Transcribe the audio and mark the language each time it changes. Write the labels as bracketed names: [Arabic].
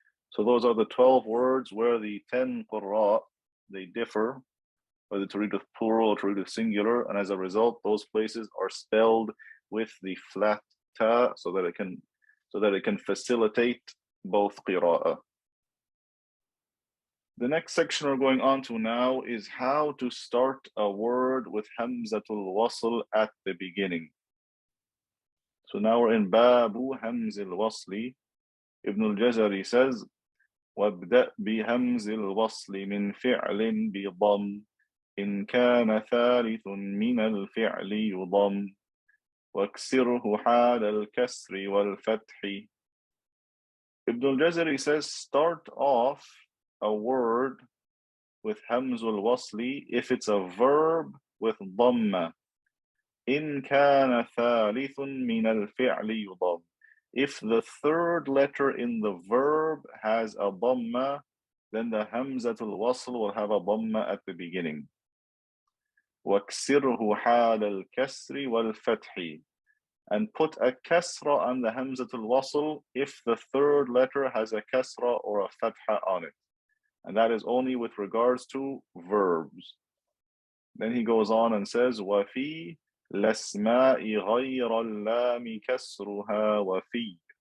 [English] So those are the 12 words where the 10 qurra, they differ, whether to read with plural or to read with singular, and as a result, those places are spelled with the flat ta so that it can facilitate both qira'ah. The next section we're going on to now is how to start a word with hamzatul wasl at the beginning. So now we're in Babu Hamz al-Wasli. Ibn al-Jazari says, [Arabic] وابدأ بهمز الوصل من فعل بضم إن كان ثالث من الفعل يضم واكسره حال الكسر والفتح. [English] Ibn al-Jazari says, start off a word with hamzul wasli if it's a verb with dhamma. [Arabic] إن كان ثالث من الفعل يضم. [English] If the third letter in the verb has a dhamma, then the hamzatul wasl will have a dhamma at the beginning. [Arabic] واكسره حال الكسر والفتح. [English] And put a kasra on the hamzatul wasl if the third letter has a kasra or a fatha on it. And that is only with regards to verbs. Then he goes on and says, [Arabic] وَفِي لَسْمَاءِ غَيْرَ اللَّامِ كَسْرُهَا وَفِي.